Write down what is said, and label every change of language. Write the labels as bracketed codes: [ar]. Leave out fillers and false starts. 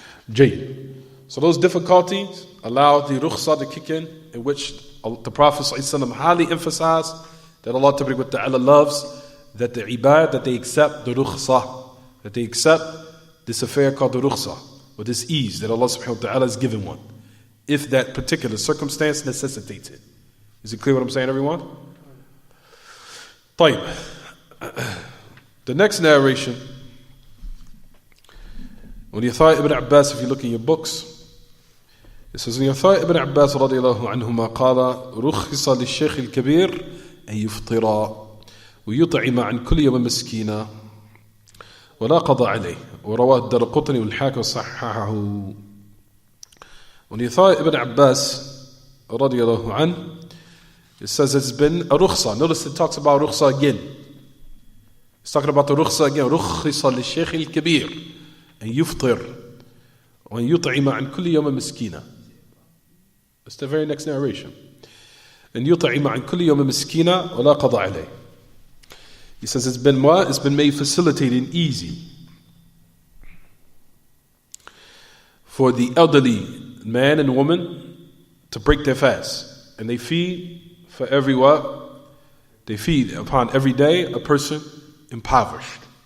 [en] Jayyid. So those difficulties allowed the rukhsa to kick in which the Prophet ﷺ highly emphasized that Allah Ta'ala loves that the ibad, that they accept the rukhsa, that they accept this affair called the rukhsa, or this ease that Allah subhanahu wa ta'ala has given one, if that particular circumstance necessitates it. Is it clear what I'm saying, everyone? [ar] طيب. [en] The next narration, when Yatha ibn Abbas, [ar] if you look in your books, it says, Yatha ibn Abbas رضي الله عنهما قال رخص للشيخ الكبير أن يفطر ويطعم عن كل يوم مسكينا ولا قضى عليه ورواه الدرقطني والحاكم وصححه. [en] When Yatha ibn Abbas رضي الله عنه, it says it's been a rukhsa. Notice it talks about rukhsa again. It's talking about the rukhsa again. [ar] رخص للشيخ الكبير أن يفطر وأن يطعم عن كل يوم مسكينا. [en] That's the very next narration. [ar] أن يطعم عن كل يوم مسكينا ولا قضى عليه. [en] He says it's been what? It's been made facilitated and easy for the elderly man and woman to break their fast. And they feed for every what? They feed upon every day a person impoverished.